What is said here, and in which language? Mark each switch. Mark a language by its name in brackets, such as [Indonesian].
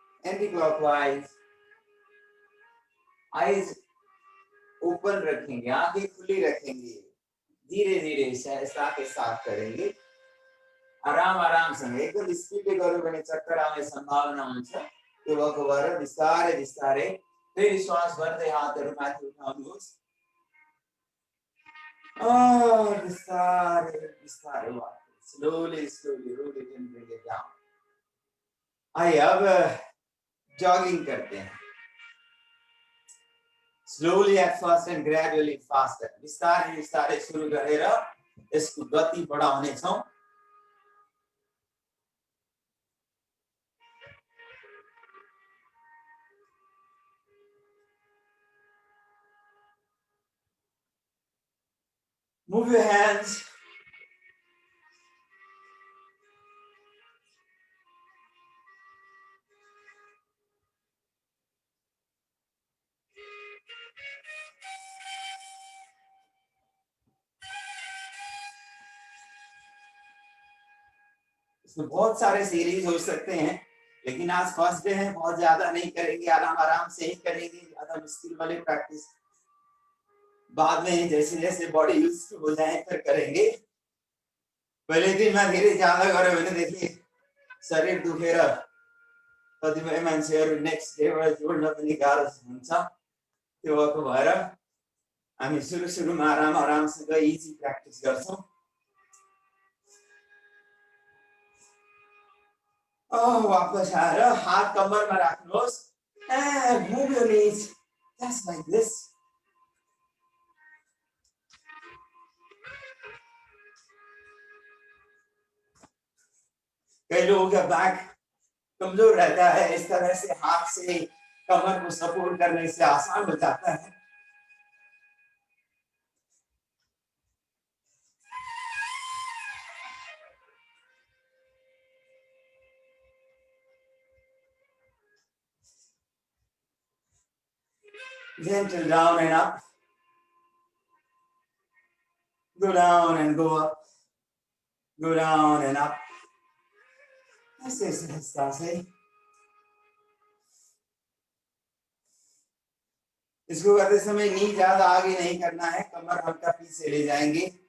[English] Anti-clockwise, eyes [Hindi] open रखेंगे, आंखें खुली रखेंगे, धीरे धीरे सहजता के साथ करेंगे, [Nepali] आराम आराम सँगै एकदम स्पिडले गर्यो भने चक्कर आउने सम्भावना हुन्छ। त्यो भएको भएर बिस्तारै बिस्तारै फेरि श्वास भर्दै हातहरू माथि उठाउनुहोस् और बिस्तारै बिस्तारै वापस [English] slowly roll it and bring it down। [Hindi] आइए अब जॉगिंग करते हैं, [English] slowly at first and gradually faster। [Nepali] बिस्तारै बिस्तारै सुरु गरेर यसको गति बढाउने छौं। [English] Move your hands, [Hindi] इसमें बहुत सारे सीरीज हो सकते हैं, लेकिन आज फर्स्ट डे है, बहुत ज्यादा नहीं करेंगे, आराम आराम से ही करेंगे, ज्यादा मुश्किल वाले प्रैक्टिस बाद में जैसे जैसे बॉडी यूज हो जाए फिर करेंगे। [Nepali] पहले दिन में धेरै ज्यादा गर्यो भने देखि शरीर दुखेर कतिपय मान्छेहरू नेक्स्ट डेबाट जोड्न पनि गाह्रो हुन्छ। त्यो भएको भएर हामी सुरु सुरुमा आराम आरामसँग इजी प्र्याक्टिस गर्छौं। वापस आएर हात कम्मरमा राख्नुहोस् [English] and move your knees just like this। [Hindi] कई लोगों का बैक कमजोर रहता है, इस तरह से हाथ से कमर को सपोर्ट करने से आसान हो जाता है। [English] Gentle down and up, go down and go up, go down and up, [Hindi] ऐसे सहजता से। इसको करते समय नी ज्यादा आगे नहीं करना है, कमर हल्का पीछे ले जाएंगे।